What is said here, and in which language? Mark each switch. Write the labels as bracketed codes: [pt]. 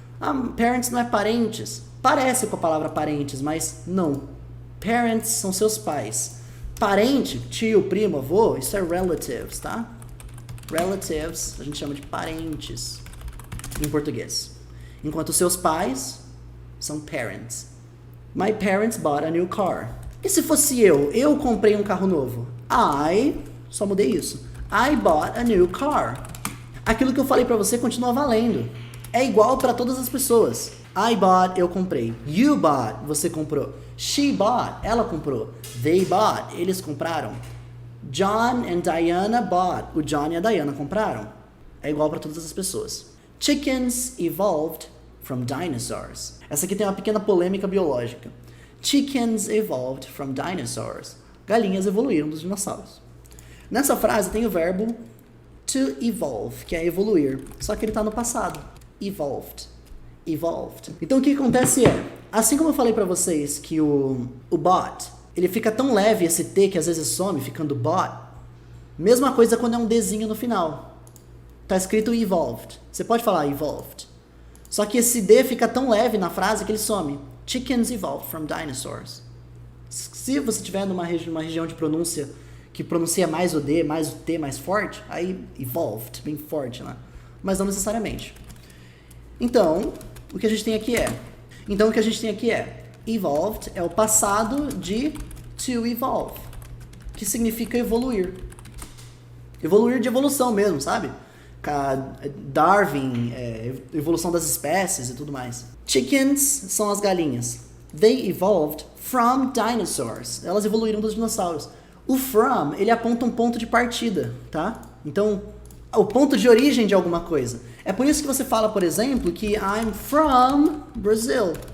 [pt] Ah, parents não é parentes. Parece com a palavra parentes, mas não. Parents são seus pais. Parente, tio, primo, avô, isso é relatives, tá? Relatives, a gente chama de parentes em português. Enquanto seus pais são parents. [en] My parents bought a new car. [pt] E se fosse eu comprei um carro novo? Só mudei isso. [en] I bought a new car. [pt] Aquilo que eu falei pra você continua valendo. É igual para todas as pessoas. [en] I bought, [pt] eu comprei. [en] You bought, [pt] você comprou. [en] She bought, [pt] ela comprou. [en] They bought, [pt] eles compraram. [en] John and Diana bought, [pt] o John e a Diana compraram. É igual para todas as pessoas. [en] Chickens evolved from dinosaurs. [pt] Essa aqui tem uma pequena polêmica biológica. [en] Chickens evolved from dinosaurs. [pt] Galinhas evoluíram dos dinossauros. Nessa frase tem o verbo [en] to evolve, [pt] que é evoluir. Só que ele está no passado. Evolved. Evolved. Então o que acontece é, assim como eu falei pra vocês que o bought, ele fica tão leve esse T que às vezes some, ficando bought. Mesma coisa quando é um Dzinho no final. Tá escrito evolved. Você pode falar evolved. Só que esse D fica tão leve na frase que ele some. [en] Chickens evolved from dinosaurs. [pt] Se você tiver numa região de pronúncia que pronuncia mais o D, mais o T mais forte, aí evolved, bem forte, né? Mas não necessariamente. Então, o que a gente tem aqui é evolved é o passado de [en] to evolve, [pt] que significa evoluir. Evoluir de evolução mesmo, sabe? Darwin, evolução das espécies e tudo mais. Chickens são as galinhas. [en] They evolved from dinosaurs. [pt] Elas evoluíram dos dinossauros. O from, ele aponta um ponto de partida, tá? Então, o ponto de origem de alguma coisa. É por isso que você fala, por exemplo, que [en] I'm from Brazil.